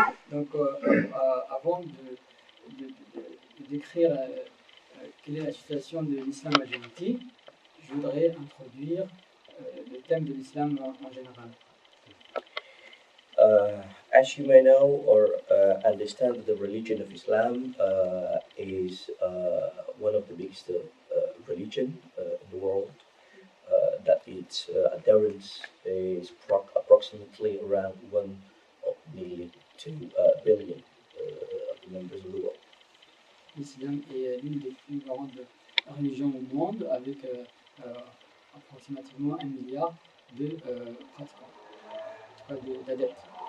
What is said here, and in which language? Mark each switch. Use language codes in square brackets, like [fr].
[fr] Donc, avant de décrire quelle est la situation de l'islam à Djibouti, je voudrais introduire le thème de l'islam en général. [en] As you may know or understand, the religion of Islam is one of the biggest religion in the world. That its adherents is approximately around 1 million to billion of the members of the world. [fr] L'islam est l'une des plus grandes religions au monde, avec approximativement 1 milliard de pratiquants, d'adeptes.